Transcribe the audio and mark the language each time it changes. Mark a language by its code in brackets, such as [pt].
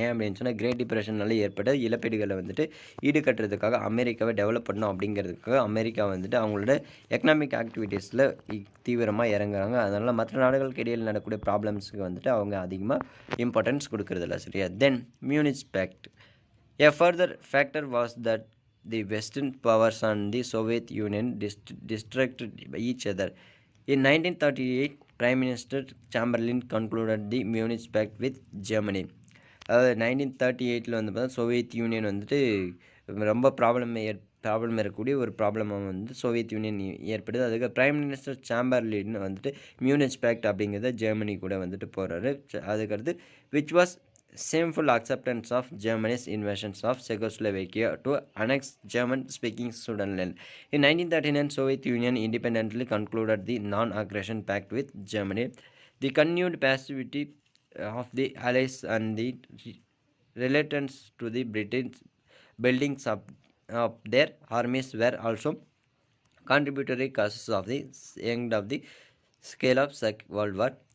[ta] ஏன் அப்படின்னு சொன்னால் கிரேட் டிப்ரெஷனால் ஏற்பட்ட இழப்பீடுகளை வந்துட்டு ஈடுகட்டுறதுக்காக அமெரிக்காவை டெவலப் பண்ணணும் அப்படிங்கிறதுக்காக அமெரிக்கா வந்துட்டு அவங்களோட எக்கனாமிக் ஆக்டிவிட்டீஸில் தீவிரமாக இறங்குறாங்க. அதனால் மற்ற நாடுகளுக்கு இடையில் நடக்கக்கூடிய ப்ராப்ளம்ஸுக்கு வந்துட்டு அவங்க அதிகமாக இம்பார்ட்டன்ஸ் கொடுக்கறதில்ல. சரியா? [en] Then Munich pact. A further factor was that the Western powers and the Soviet Union distracted each other. In 1938, Prime Minister Chamberlain concluded the Munich Pact with Germany. [ta] அதாவது 1938ல் வந்து பார்த்தா சோவியத் யூனியன் வந்துட்டு ரொம்ப ப்ராப்ளம் இருக்கக்கூடிய ஒரு ப்ராப்ளமாக வந்து சோவியத் யூனியன் ஏற்படுது. அதுக்கு பிரைம் மினிஸ்டர் சாம்பர்லின் வந்துட்டு மியூனிச் பேக்ட் அப்படிங்கிறத ஜெர்மனி கூட வந்துட்டு போகிறாரு. அதுக்கடுத்து [en] Which was shameful acceptance of Germany's invasions of Czechoslovakia to annex German-speaking Sudetenland. In 1939, Soviet Union independently concluded the Non-Aggression Pact with Germany. The continued passivity of the Allies and the reluctance to the Britain's buildings of their armies were also contributory causes of the end of the scale of World War.